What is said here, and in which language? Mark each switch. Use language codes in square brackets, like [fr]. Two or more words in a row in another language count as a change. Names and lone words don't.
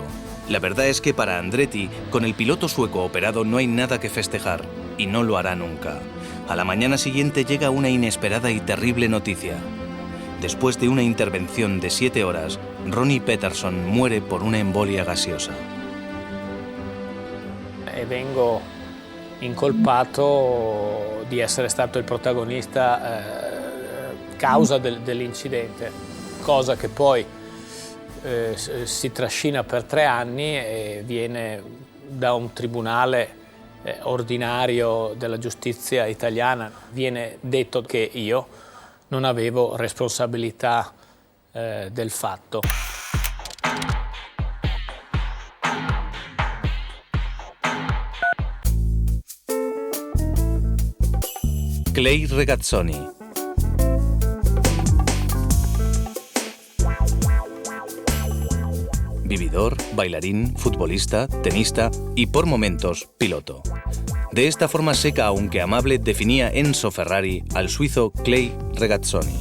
[es] La verdad es que para Andretti, con el piloto sueco operado no hay nada que festejar, y no lo hará nunca. A la mañana siguiente llega una inesperada y terrible noticia. Después de una intervención de 7 horas, Ronnie Peterson muere por una embolia gaseosa. [it] e vengo incolpato di essere stato il protagonista causa dell'incidente, cosa che poi si trascina per 3 anni e viene da un tribunale ordinario della giustizia italiana, viene detto che io non avevo responsabilità del fatto. [es] Clay Regazzoni. Vividor, bailarín, futbolista, tenista y, por momentos, piloto. De esta forma seca aunque amable definía Enzo Ferrari al suizo Clay Regazzoni.